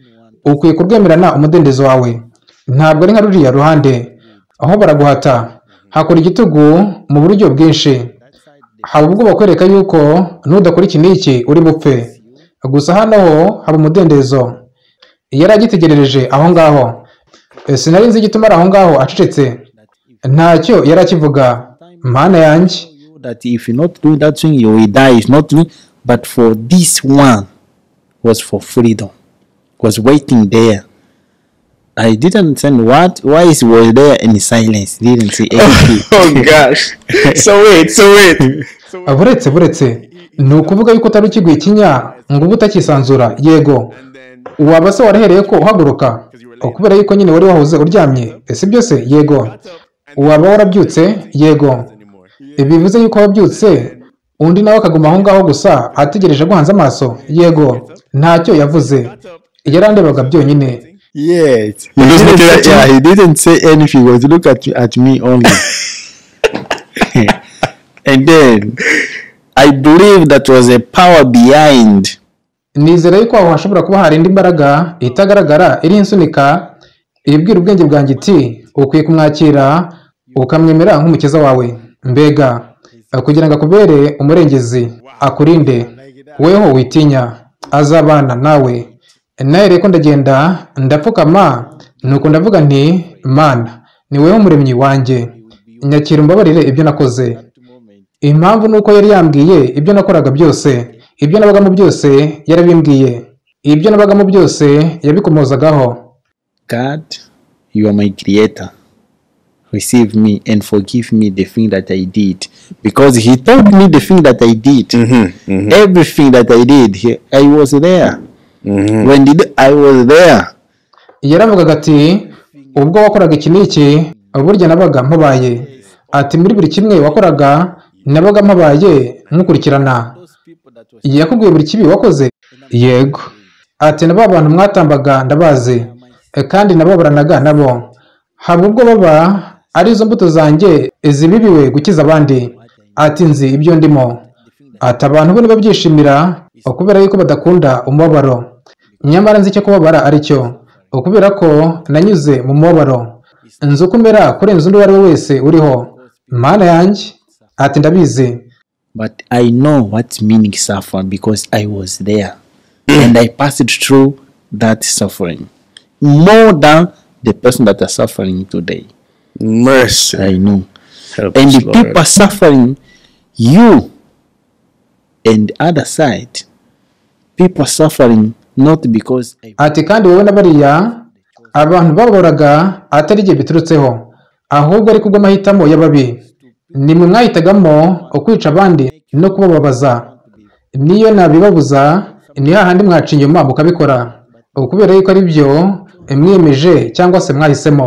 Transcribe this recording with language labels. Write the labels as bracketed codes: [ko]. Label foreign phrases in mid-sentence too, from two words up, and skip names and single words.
[rw] Ukwiye kurwemerana umudendezo wawe. Ntabwo ari nka ruriya ruhande aho baraguhata, hakora igitugu mu buryo bwinshi. Haba ubwo bakwereka yuko nudakora iki n'iki uri bupfe. Gusa hano ho haba umudendezo. Yari agitegerereje aho ngaho. Sinari nzi igituma ari aho ngaho acecetse. Ntacyo yari akivuga. Mana yanjye, [en] that if you not doing that thing you will die. If not doing, but for this one was for freedom, was waiting there I didn't understand why he was there in silence. Didn't say anything. Oh gosh. So wait. [rw] buretse ni ukuvuga yuko utari ukiguye ikinya ngo uba utakisanzura. Yego, waba se warahereye ko uhaguruka kubera yuko nyine wari wahoze uryamye, ese byose? Yego. Waba warabyutse? Yego. Bivuze yuko wabyutse undi nawe akaguma aho ngaho gusa ategereje guhanza amaso? Yego. Ntacyo yavuze, yarandebaga byonyine. [en] Yes. He didn't say anything. He was looking at me only. And then I believe that was a power behind. [rw] Nizera yuko aho hashobora kuba hari indi mbaraga itagaragara iri insunika ibwira ubwenge bwanjye iti ukwiye kumwakira ukamwemera nk'umukiza wawe, mbega kugira ngo akubere umurengezi, akurinde, weho witinya, azabana nawe. Nawe reko ndagenda ndapfukama, nuko ndavuga nti Mana, ni weho umuremyi wanjye, nyakira umbabarire ibyo nakoze. Impamvu nuko yari yambwiye ibyo nakoraga byose, ibyo nabagamo byose yarabimbwiye, ibyo nabagamo byose yabikomozagaho. [en] God, you are my creator. Receive me and forgive me the thing that I did, because he told me the thing that I did. Everything that I did, I was there. When did I was there? [rw] Yaravugaga ati ubwo wakoraga iki n'iki burya nabaga mpabaye, ati muri buri kimwe wakoraga nabaga mpabaye nkukurikirana. Yakubwiye buri kibi wakoze? Yego. Ati nabo abantu mwatambaga ndabazi, kandi nababuranaga nabo, haba ubwo baba ari izo mbuto zanjye zibibiwe gukiza abandi. Ati nzi ibyo ndimo. Ati abantu bo nibabyishimira kubera yuko badakunda umubabaro, nyamara nzi icyo kubabara ari cyo, kubera ko nanyuze mu mubabaro, nzi uko umera kurenza undi uwo ari we wese uriho, Mana yanjye. Ati ndabizi. [en] But I know what meaning suffering because I was there and I passed through that suffering more than the person that are suffering today. Mercy. I know. Help And us, the Lord. people suffering, you and the other side, people suffering not because [rw] Ati kandi wowe na bariya abantu baboraga atari igihe biturutseho, ahubwo ari kubw'amahitamo y'ababi. Nimwe mwahitagamo kwica abandi no kubababaza. Niyo nabibabuza ni hahandi mwaca inyuma mukabikora, kubera yuko ari byo mwiyemeje cyangwa se mwahisemo.